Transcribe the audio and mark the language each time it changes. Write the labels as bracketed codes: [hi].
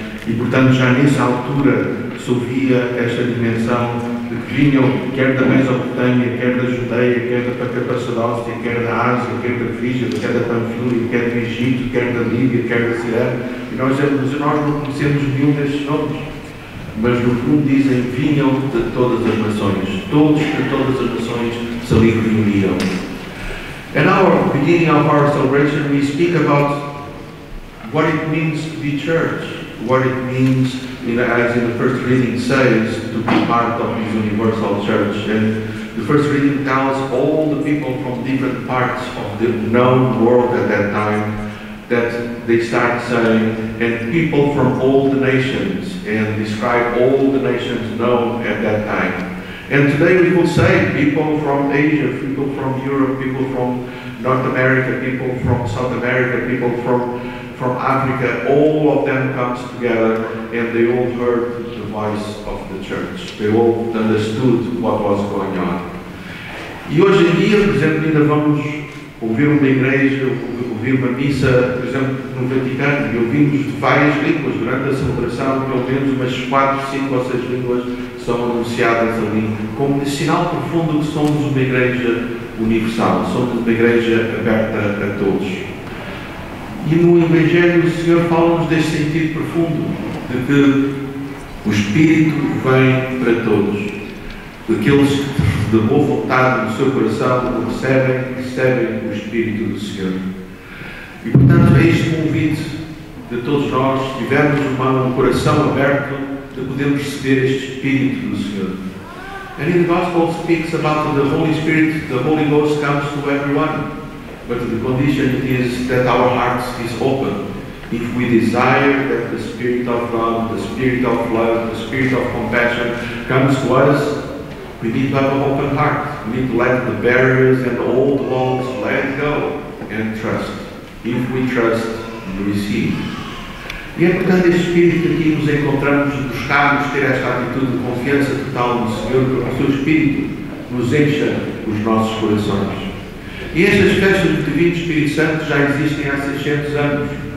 [pt] E, portanto, já nessa altura se ouvia esta dimensão de que vinham, quer da Mesopotâmia, quer da Judeia, quer da Capadócia, quer da Ásia, quer da Frígia, quer da Panfilha, quer do Egito, quer da Líbia, quer da Sirene. E nós não conhecemos nenhum destes nomes, mas no fundo dizem: vinham de todas as nações. Todos de todas as nações se ali reuniam. [en] And now, beginning of our celebration, we speak about what it means to be church, what it means, as in the first reading says, to be part of this universal church. And the first reading tells all the people from different parts of the known world at that time, that they start saying, and people from all the nations, and describe all the nations known at that time. And today we will say people from Asia, people from Europe, people from North America, people from South America, people from Africa, all of them comes together and they all heard the voice of the church. They all understood what was going on. [pt] E hoje em dia, por exemplo, ainda vamos ouvir uma igreja, ouvir uma missa, por exemplo, no Vaticano, e ouvimos várias línguas durante a celebração, pelo menos umas 4, 5 ou 6 línguas são anunciadas ali, como de sinal profundo que somos uma igreja universal, somos uma igreja aberta a todos. E no Evangelho o Senhor fala-nos deste sentido profundo, de que o Espírito vem para todos. Aqueles que de boa vontade no seu coração o recebem o Espírito do Senhor. E portanto é este convite de todos nós, tivermos um coração aberto de podermos receber este Espírito do Senhor. [en] And in the Gospel speaks about the Holy Spirit, the Holy Ghost comes to everyone. But the condition is that our hearts is open. If we desire that the Spirit of God, the Spirit of love, the Spirit of compassion comes to us, we need to have an open heart. We need to let the barriers and the old walls let go and trust. If we trust, we receive. [pt] E é portanto este Espírito que aqui nos encontramos, buscarmos ter esta atitude de confiança total no Senhor, para que o seu Espírito nos encha os nossos corações. E estas festas do Divino Espírito Santo já existem há 600 anos.